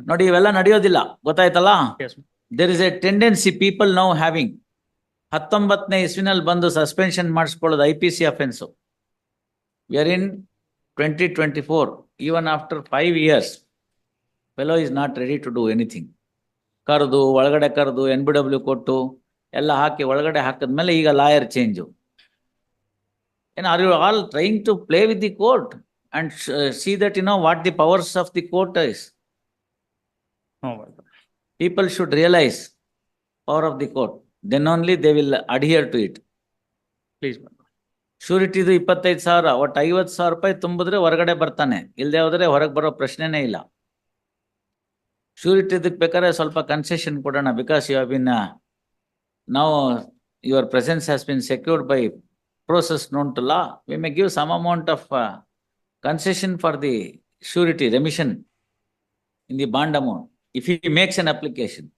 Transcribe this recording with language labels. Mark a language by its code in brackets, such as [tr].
[kn] ನೋಡಿ, ಇವೆಲ್ಲ ನಡೆಯೋದಿಲ್ಲ, ಗೊತ್ತಾಯ್ತಲ್ಲ? [en] yes. There is a tendency people now having [kn] 19ನೇ ಇಸ್ವಿನಲ್ಲಿ ಬಂದು suspension ಮಾಡಿಸ್ಕೊಳ್ಳೋದು [en] IPC offense. We are in 2024. Even after 5 years, fellow is not ready to do anything. [kn] ಕರೆದು ಒಳಗಡೆ ಕರೆದು NBW ಕೊಟ್ಟು ಎಲ್ಲ ಹಾಕಿ ಒಳಗಡೆ ಹಾಕಿದ್ಮೇಲೆ ಈಗ lawyer change. [en] Are you all trying to play with the court and see that you know what the powers of the court is? Oh my God. People should realize power of the court. Then only they will adhere to it. Please [kn] ಶೂರಿಟಿದು 25,000 ಒಟ್ಟು 50,000 ರೂಪಾಯಿ ತುಂಬಿದ್ರೆ ಹೊರಗಡೆ ಬರ್ತಾನೆ, ಇಲ್ದೇ ಹೋದ್ರೆ ಹೊರಗೆ ಬರೋ ಪ್ರಶ್ನೆನೇ ಇಲ್ಲ. ಶೂರಿಟಿದಕ್ಕೆ ಬೇಕಾದ್ರೆ ಸ್ವಲ್ಪ ಕನ್ಸೆಷನ್ ಕೊಡೋಣ, [en] Because you have been now your presence has been secured by process known to law. We may give some amount of concession for the surety remission in the bond amount if he makes an application.